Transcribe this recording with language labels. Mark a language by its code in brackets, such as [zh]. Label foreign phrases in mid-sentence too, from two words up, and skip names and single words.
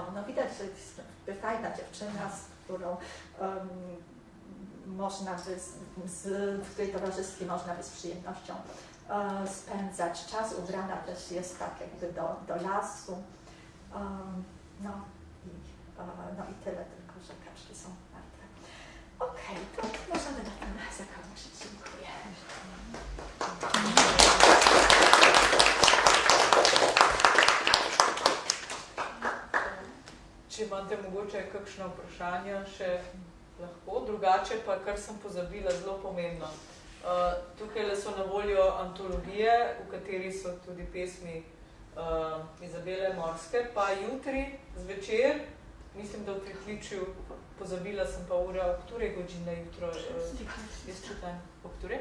[pl] No widać, że jest fajna dziewczyna, z którą w której towarzystwie można by z przyjemnością spędzać czas. Ubrana też jest tak jakby do lasu. No i tyle, tylko że kaczki są martwe. Okej, to możemy na tym zakończyć. Dziękuję. [sl] Če imate mogoče kakšno vprašanje še lahko, drugače pa, kar sem pozabila, zelo pomembno. Tukaj so na voljo antologije, v kateri so tudi pesmi Izabele Morske, pa jutri zvečer, mislim, da v pritličju, pozabila sem pa ura, ob ktorej godžine jutro jaz čitam, ob ktorej?